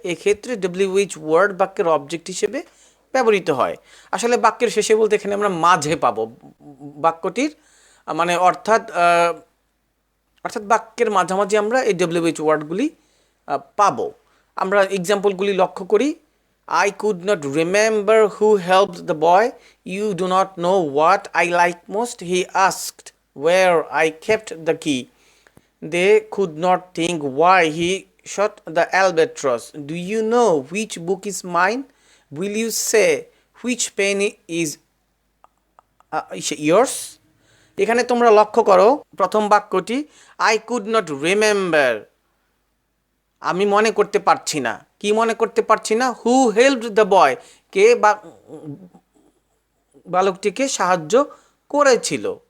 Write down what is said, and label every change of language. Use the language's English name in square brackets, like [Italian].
[Bangla] এক্ষেত্রে WH word বাক্যের object হিসেবে ব্যবহৃত হয়। আসলে বাক্যের শেষে বলতে এখানে আমরা মাঝে পাবো বাক্যটির, মানে অর্থাৎ বাক্যের মাঝামাঝি আমরা এই WH ওয়ার্ডগুলি পাবো। আমরা এক্সাম্পলগুলি লক্ষ্য করি। [English] I could not remember who helped the boy. You do not know what I like most. He asked where I kept the key. They could not think why he shot the albatross. Do you know which book is mine? Will you say which penny is yours? [Bangla] এখানে তোমরা লক্ষ্য করো প্রথম বাক্যটি [English] I could not remember, [Bangla] আমি মনে করতে পারছি না। কি মনে করতে পারছি না? [English] Who helped the boy, [Bangla] কে বালকটিকে সাহায্য করেছিল।